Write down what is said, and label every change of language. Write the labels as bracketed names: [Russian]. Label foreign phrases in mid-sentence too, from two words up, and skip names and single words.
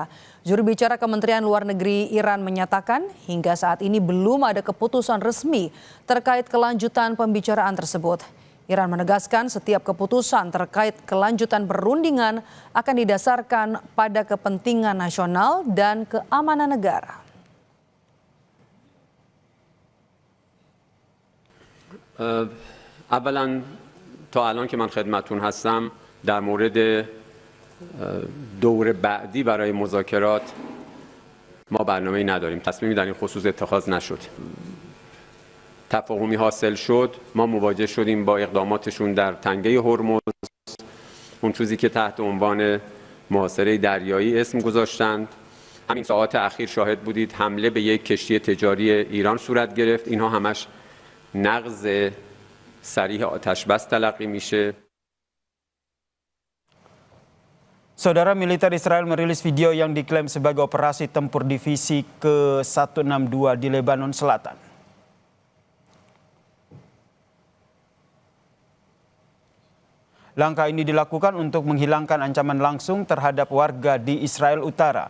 [Indonesian] Juru bicara Kementerian Luar Negeri Iran menyatakan hingga saat ini belum ada keputusan resmi terkait kelanjutan pembicaraan tersebut. Iran menegaskan setiap keputusan terkait kelanjutan perundingan akan didasarkan pada kepentingan nasional dan keamanan negara. [Persian] اولا تا الان که من خدمتتون هستم در مورد دور بعدی برای مذاکرات ما برنامه‌ای نداریم. تصمیمی در این خصوص اتخاذ نشد. تفاهمی حاصل شد، ما مواجه شدیم با اقداماتشون در تنگه هرمز، اون چیزی که تحت عنوان محاصره دریایی اسم گذاشتند. همین ساعات اخیر شاهد بودید حمله به یک کشتی تجاری ایران صورت گرفت. اینها همش نقض صریح آتش بس تلقی میشه. [Indonesian] Saudara, militer Israel merilis video yang diklaim sebagai operasi tempur divisi ke-162 di Lebanon Selatan. Langkah ini dilakukan untuk menghilangkan ancaman langsung terhadap warga di Israel Utara.